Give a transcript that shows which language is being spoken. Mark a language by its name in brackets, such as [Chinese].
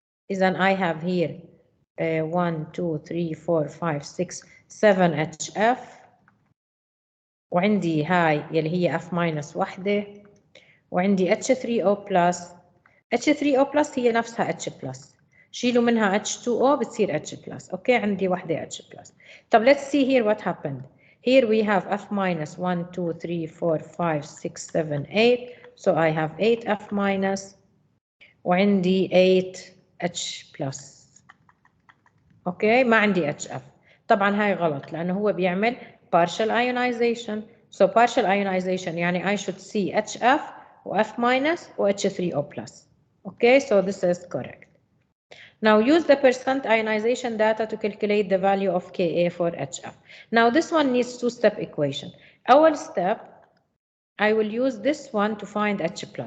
[English] Then I have here 1, 2, 3, 4, 5, 6, 7 HF. [Arabic] وعندي هاي يلي هي F- وحدة. وعندي H3O+. H3O+ هي نفسها H+. شيلوا منها H2O بتصير H+. اوكي، عندي وحدة H+. طب [English] let's see here what happened. Here we have F- 1, 2, 3, 4, 5, 6, 7, 8. So I have 8 F-. [Arabic] وعندي [English] 8 H+. [Arabic] اوكي، ما عندي HF. طبعا هاي غلط لأنه هو بيعمل [English] partial ionization. So partial ionization يعني I should see HF و F- و H3O+. Okay, so this is correct. Now use the percent ionization data to calculate the value of Ka for HF. Now this one needs two-step equation. Our step, I will use this one to find H+.